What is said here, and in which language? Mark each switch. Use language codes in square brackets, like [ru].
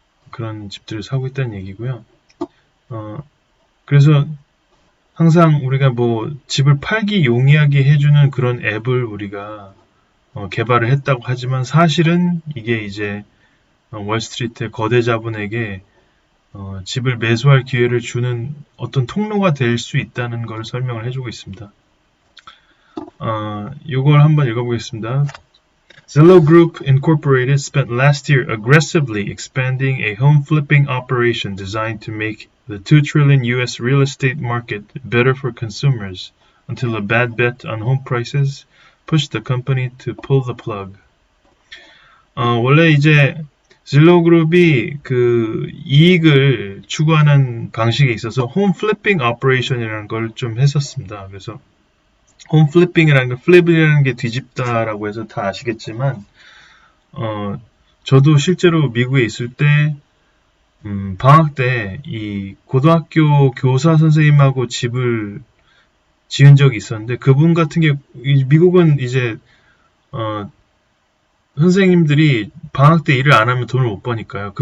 [ko] 그런 집들을 사고 있다는 얘기고요. 그래서 항상 우리가 뭐 집을 팔기 용이하게 해주는 그런 앱을 우리가 개발을 했다고 하지만 사실은 이게 이제 월스트리트의 거대 자본에게 집을 매수할 기회를 주는 어떤 통로가 될 수 있다는 걸 설명을 해주고 있습니다. 이걸 한번 읽어보겠습니다. [en] Zillow Group Incorporated spent last year aggressively expanding a home flipping operation designed to make the $2 trillion US real estate market better for consumers until a bad bet on home prices pushed the company to pull the plug. [ko] 원래 이제 질로그룹이 그 이익을 추구하는 방식에 있어서 홈 플리핑 오퍼레이션이라는 걸 좀 했었습니다. 그래서 홈 플리핑이라는 게 플립이라는 게 뒤집다라고 해서 다 아시겠지만 저도 실제로 미국에 있을 때 방학 때 이 고등학교 교사 선생님하고 집을 지은 적이 있었는데 그분 같은 게 미국은 이제 선생님들이 방학 때 일을 안 하면 돈을 못 버니까요.